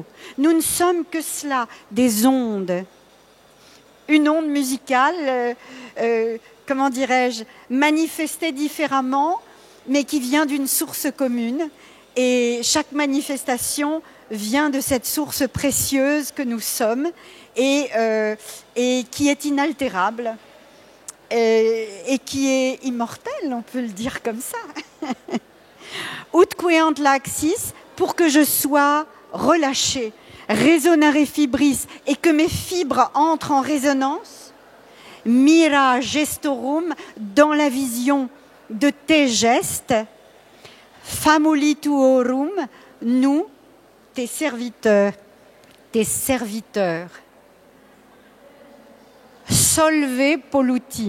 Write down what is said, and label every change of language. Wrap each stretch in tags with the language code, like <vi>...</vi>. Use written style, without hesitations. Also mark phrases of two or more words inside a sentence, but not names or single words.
<fr>Nous ne sommes que cela, des ondes. Une onde musicale, comment dirais-je, manifestée différemment, mais qui vient d'une source commune. Et chaque manifestation vient de cette source précieuse que nous sommes et qui est inaltérable et qui est immortelle, on peut le dire comme ça.</fr> <la>Ut queant laxis,</la> <fr>pour que je sois relâché,</fr> <la>resonare fibris,</la> <fr>et que mes fibres entrent en résonance,</fr> <la>mira gestorum,</la> <fr>dans la vision de tes gestes, famolituorum, nous, tes serviteurs,</fr> <la>solve polluti.</la>